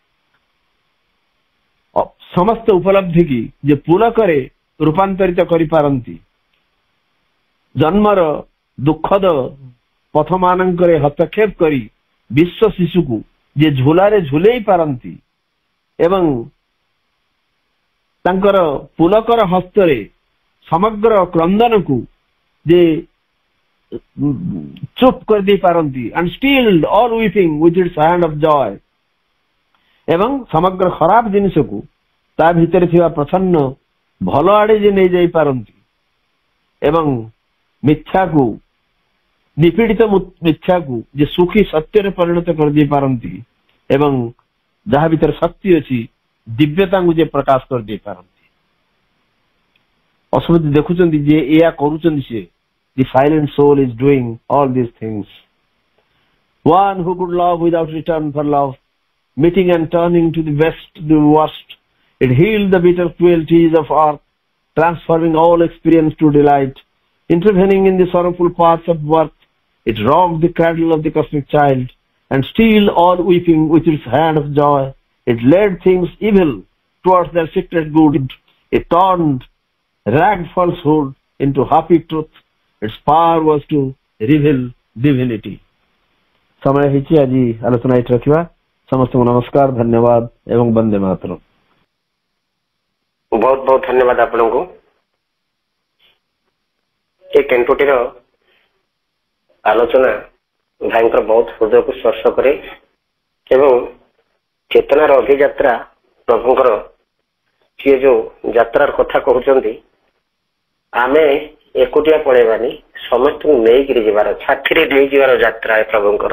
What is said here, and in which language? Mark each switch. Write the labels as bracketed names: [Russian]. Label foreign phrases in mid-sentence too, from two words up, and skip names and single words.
[Odia] ସମସ୍ତ ଉପଲବ୍ଧି କି ଯେ ପୁଲକରେ ରୂପାନ୍ତରିତ କରିପାରନ୍ତି, ଜନ୍ମର ଦୁଃଖଦ ପଥ ମାନଙ୍କରେ ହସ୍ତକ୍ଷେପ କରି ବିଶ୍ୱ ଶିଶୁକୁ ଯେ ଝୁଲାରେ ଝୁଲେଇ ପାରନ୍ତି ଏବଂ ତାଙ୍କର ପୁଲକର ହସ୍ତରେ ସମଗ୍ର କ୍ରନ୍ଦନକୁ ଯେ ଚୁପ୍ କରିଦେଇ ପାରନ୍ତି, [English] and stilled all weeping with its hand of joy। [Odia] ଏବଂ ସମଗ୍ର ଖରାପ ଜିନିଷକୁ ତା ଭିତରେ ଥିବା ପ୍ରସନ୍ନ ଭଲ ଆଡେ ଯେ ନେଇ ଯାଇପାରନ୍ତି ଏବଂ ମିଥ୍ୟାକୁ, ନିପୀଡ଼ିତ ମିଥ୍ୟାକୁ ଯେ ସୁଖୀ ସତ୍ୟରେ ପରିଣତ କରିଦେଇ ପାରନ୍ତି ଏବଂ ଯାହା ଭିତରେ ଶକ୍ତି ଅଛି ଦିବ୍ୟତାଙ୍କୁ ଯେ ପ୍ରକାଶ କରିଦେଇ ପାରନ୍ତି। ଅସୁବିଧା ଦେଖୁଛନ୍ତି ଯେ ଏଇଆ କରୁଛନ୍ତି ସେ, [English] the silent soul is doing all these things। One who could love without return for love, meeting and turning to the best, the worst, it healed the bitter cruelties of earth, transforming all experience to delight, intervening in the sorrowful paths of birth, it rocked the cradle of the cosmic child, and stilled all weeping with its hand of joy, it led things evil towards their secret good, it turned ragged falsehood into happy truth, its power was to reveal divinity। [Odia] समय ହେଇଛି ଆଜି ଆଲୋଚନା ଏଠି ରଖିବା। ସମସ୍ତଙ୍କୁ ନମସ୍କାର, ଧନ୍ୟବାଦ ଏବଂ ବନ୍ଦେ ମାତରମ୍। ବହୁତ ବହୁତ ଧନ୍ୟବାଦ ଆପଣଙ୍କୁ। ଏ କେଣ୍ଟୁଟିର ଆଲୋଚନା ଭାଇଙ୍କର ବହୁତ ହୃଦୟକୁ ସ୍ପର୍ଶ କରେ ଏବଂ ଚେତନାର ଅଭିଯାତ୍ରା ପ୍ରଭୁଙ୍କର ସିଏ ଯୋଉ ଯାତ୍ରାର କଥା କହୁଛନ୍ତି, ଆମେ ଏକୁଟିଆ ପଳେଇବାନି, ସମସ୍ତଙ୍କୁ ନେଇକିରି ଯିବାର, ସାଥିରେ ନେଇଯିବାର ଯାତ୍ରା ଏ ପ୍ରଭୁଙ୍କର।